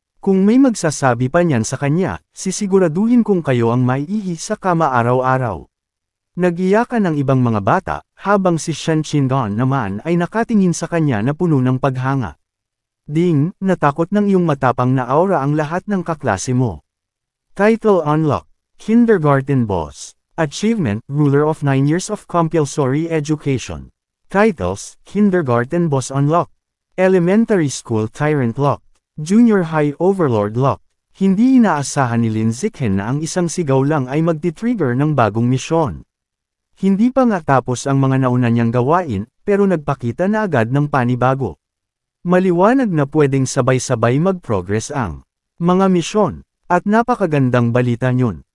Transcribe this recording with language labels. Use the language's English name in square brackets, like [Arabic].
[Filipino] Kung may magsasabi pa niyan sa kanya, sisiguraduhin kong kayo ang maiihi sa kama araw-araw." Nag-iyakan ang ibang mga bata, habang si Shen Qinggan naman ay nakatingin sa kanya na puno ng paghanga. Ding, natakot ng iyong matapang na aura ang lahat ng kaklase mo. [English] Title unlocked, Kindergarten Boss. Achievement, Ruler of 9 Years of Compulsory Education. Titles, Kindergarten Boss unlocked. Elementary School Tyrant locked. Junior High Overlord locked. [Filipino] Hindi inaasahan ni Lin Zichen na ang isang sigaw lang ay magti-trigger ng bagong misyon. Hindi pa nga tapos ang mga nauna niyang gawain, pero nagpakita na agad ng panibago. Maliwanag na pwedeng sabay-sabay mag-progress ang mga misyon, at napakagandang balita niyon.